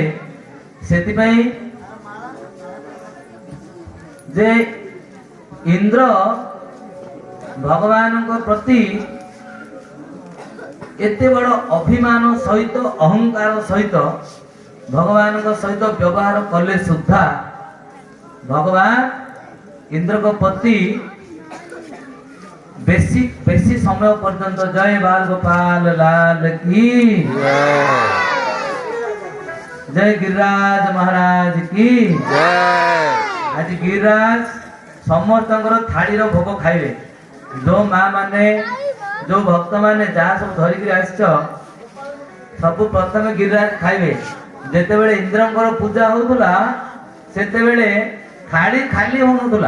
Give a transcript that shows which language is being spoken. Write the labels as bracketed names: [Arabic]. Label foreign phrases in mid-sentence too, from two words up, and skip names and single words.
[Odia] ସେଥିପାଇଁ ଯେ ଇନ୍ଦ୍ର ଭଗବାନଙ୍କ ପ୍ରତି ଏତେ ବଡ଼ ଅଭିମାନ ସହିତ ଅହଙ୍କାର ସହିତ ଭଗବାନଙ୍କ ସହିତ ବ୍ୟବହାର କଲେ ସୁଦ୍ଧା ଭଗବାନ ଇନ୍ଦ୍ରଙ୍କ ପ୍ରତି ବେଶୀ ସମୟ ପର୍ଯ୍ୟନ୍ତ [Hindi] जय बाल गोपाल लाल की जय गिरिराज महाराज की [Odia] आज गिरिराज ସମସ୍ତଙ୍କର ଥାଳିର ଭୋଗ ଖାଇବେ। ଯୋଉ ମା ମାନେ ଯୋଉ ଭକ୍ତ ମାନେ ଯାହା ସବୁ ଧରିକି ଆସିଛ ସବୁ ପ୍ରଥମେ गिरिराज ଖାଇବେ। ଯେତେବେଳେ ଇନ୍ଦ୍ରଙ୍କର ପୂଜା ହଉଥିଲା ସେତେବେଳେ ଥାଳି ଖାଲି ହଉନଥିଲା।